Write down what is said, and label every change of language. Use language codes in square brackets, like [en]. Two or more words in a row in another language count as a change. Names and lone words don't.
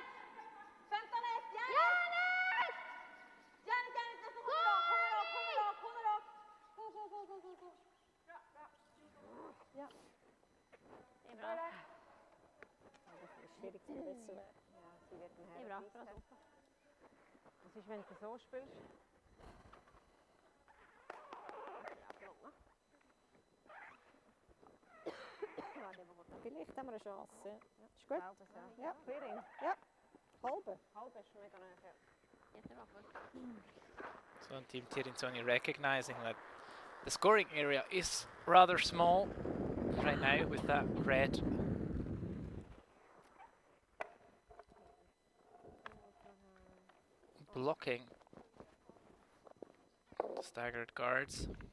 [sv] 15-1. Järnet. Järnet! Järnet, järnet. Det kommer rakt. Kommer rakt. Kommer rakt. Kommer rakt. Go. Bra, bra. Ja. Det är bra. [de] Schwierig zu wissen. Ja, sie wird [sv] Det är bra. Bra sopa. [de] Was ist, wenn du so spielst? Vielleicht haben wir eine Chance. Ja. Ist gut? Halbes, ja. Ja. Clearing. Halbe. Halb ist schon mega näher. [sv] Jättebra först. [en] So on Team Tirinzoni recognizing that the scoring area is rather small right now with that red. Blocking the staggered guards.